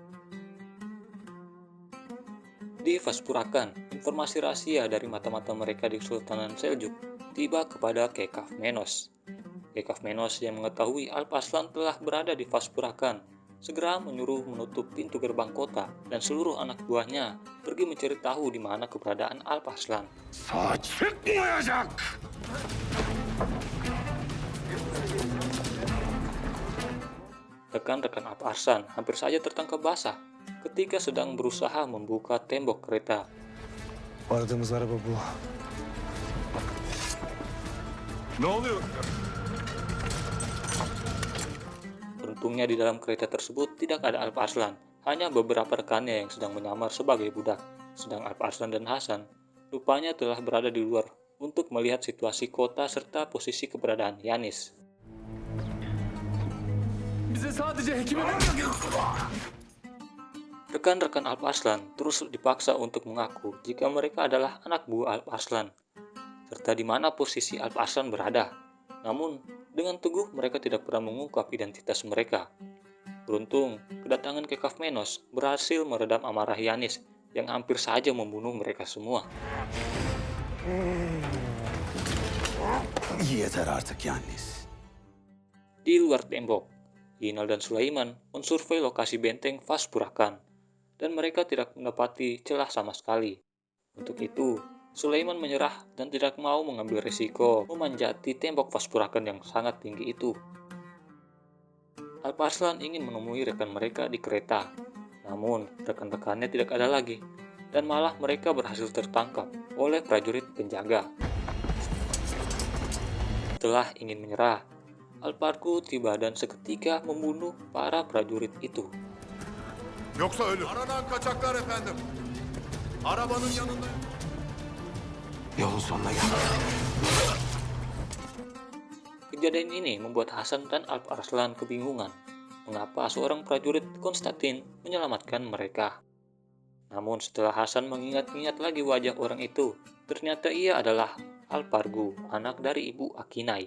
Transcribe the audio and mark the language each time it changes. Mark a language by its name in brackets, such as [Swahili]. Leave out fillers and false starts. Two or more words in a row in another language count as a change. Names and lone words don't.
[Indonesian] Di Vaspurakan, informasi rahasia dari mata-mata mereka di Kesultanan Seljuk tiba kepada Kekafmenos. Kekafmenos yang mengetahui Alparslan telah berada di Vaspurakan segera menyuruh menutup pintu gerbang kota dan seluruh anak buahnya pergi mencari tahu di mana keberadaan Alparslan. [Turkish] Sağ çıkmayacak. [Indonesian] Rekan-rekan Alparslan hampir saja tertangkap basah ketika sedang berusaha membuka tembok kereta. [Turkish] Aradığımız araba bu. Ne oluyor? [Indonesian] Beruntungnya di dalam kereta tersebut tidak ada Alparslan, hanya beberapa rekannya yang sedang menyamar sebagai budak. sedang Alp Arslan dan Hasan rupanya telah berada di luar untuk melihat situasi kota serta posisi keberadaan Yanis. [Turkish] Bize sadece hekime... [Indonesian] Rekan-rekan Alp Arslan terus dipaksa untuk mengaku jika mereka adalah anak buah Alp Arslan, serta di mana posisi Alp Arslan berada. Namun, dengan teguh mereka tidak pernah mengungkap identitas mereka. Beruntung, kedatangan Kekaf Menos berhasil meredam amarah Yanis yang hampir saja membunuh mereka semua. [Turkish] Yeter artık Yannis. [Indonesian] Di luar tembok, Yinal dan Sulaiman mensurvei lokasi benteng Vas Purakan, dan mereka tidak mendapati celah sama sekali. Untuk itu, Sulaiman menyerah dan tidak mau mengambil risiko memanjati tembok Vas Purakan yang sangat tinggi itu. Alp Arslan ingin menemui rekan mereka di kereta, namun rekan-rekannya tidak ada lagi, dan malah mereka berhasil tertangkap oleh prajurit penjaga. Setelah ingin menyerah, Alparku tiba dan seketika membunuh para prajurit itu. [Turkish] Yoksa ölür. Aranan kaçaklar efendim. Arabanın yanında. Yolun sonuna gel. [Indonesian] Kejadian ini membuat Hasan dan Alp Arslan kebingungan mengapa seorang prajurit Konstantin menyelamatkan mereka. Namun setelah Hasan mengingat-ingat lagi wajah orang itu, ternyata ia adalah Alpargu, anak dari ibu Akinai.